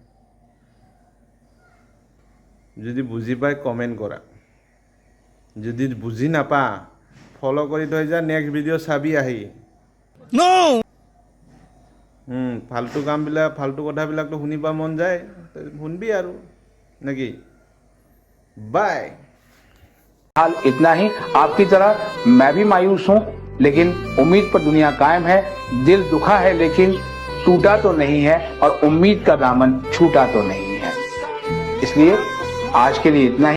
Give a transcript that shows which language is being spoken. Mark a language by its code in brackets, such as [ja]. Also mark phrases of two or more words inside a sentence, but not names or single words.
[as] যদি বুজি পাই কমেণ্ট কৰা, যদি বুজি নাপা ফ'ল' কৰি থৈ যা, নেক্সট ভিডিঅ' চাবি আহি। ফাল্টু কামবিলাক, ফাল্টু কথাবিলাকতো শুনিব মন যায়, শুনবি আৰু নেকি? বাই। [hi] हाल इतना ही। आपकी तरह मैं भी मायूस हूं, लेकिन उम्मीद पर दुनिया कायम है। दिल दुखा है लेकिन टूटा तो नहीं है, और उम्मीद का दामन छूटा तो नहीं है। इसलिए आज के लिए इतना ही।